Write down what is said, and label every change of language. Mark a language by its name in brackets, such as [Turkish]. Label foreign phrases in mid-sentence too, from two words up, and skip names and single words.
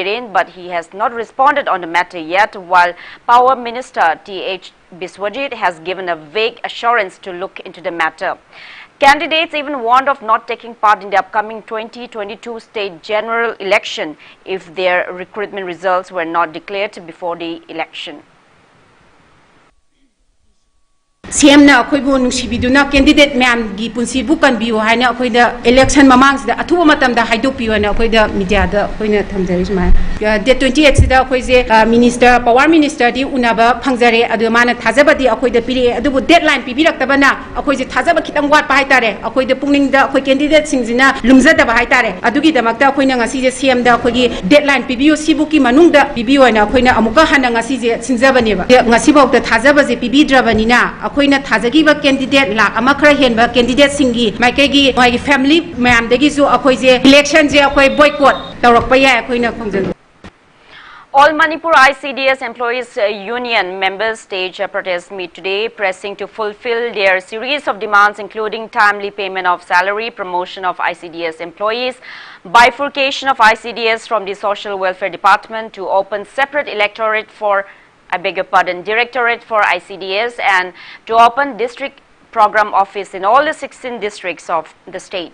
[English] Biren, but he has not responded on the matter yet, while Power Minister T.H. Biswajit has given a vague assurance to look into the matter. Candidates even warned of not taking part in the upcoming 2022 state general election if their recruitment results were not declared before the election. [Manipuri] CMna akoibu nungsibiduna candidate ma'am gi punsibu kanbiu haina akoida election mamangsda athuba matamda haidokpiu na akoida media da akoina thamjari sma date 28 sida akoise [English] minister power minister [Manipuri] di unaba phangjare adu mana thajabadi akoida piri adubu deadline pibiraktabana akoise thajaba khitang wat pa haitare akoida pungningda akoi candidate singjina lumjadaba haitare adugi damakta akoina ngasi je CM da akoigi deadline pibiu sibuki manungda pibiu na akoina amuka hana ngasi je sinjabaneba ngasi bawta thajaba je pibidrabanina akoina thajagi candidate lak ama khara henba candidate singi maikegi mai family mayam dagi su akoi je election je akoi boycott tawrak pa ya akoina khongjal. [English] All Manipur ICDS Employees Union members staged a protest meet today, pressing to fulfill their series of demands, including timely payment of salary, promotion of ICDS employees, bifurcation of ICDS from the Social Welfare Department to open separate directorate for ICDS, and to open district program office in all the 16 districts of the state.